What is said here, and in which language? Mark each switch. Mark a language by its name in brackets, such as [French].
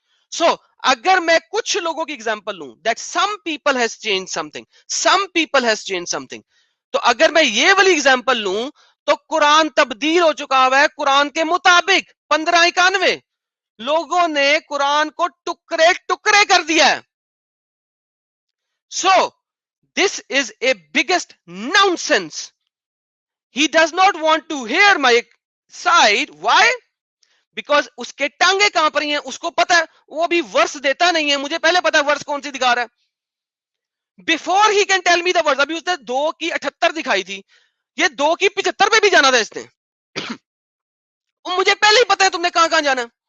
[Urdu] سو اگر میں کچھ لوگوں کی ایگزامپل لوں [English] that some people has changed something، [Urdu] some people has changed something، تو اگر میں یہ والی ایگزامپل لوں تو قرآن تبدیل ہو چکا ہوا ہے. قرآن کے مطابق 1591 لوگوں نے قرآن کو ٹکڑے ٹکڑے کر دیا ہے. [English] So this is a biggest nonsense. He does not want to hear my side. Why? [Urdu] Because اس کے ٹانگیں کہاں پر ہیں اس کو پتا ہے, وہ بھی ورس دیتا نہیں ہے, مجھے پہلے پتا ہے ورس کون سی دکھا رہا ہے [English] Before ہی can tell me the verse. [Urdu] ابھی اس نے 2 کی 78 دکھائی تھی, یہ 2 کی 75 پہ بھی جانا تھا اس نے. مجھے پہلے ہی پتا ہے تم نے کہاں کہاں جانا ہے.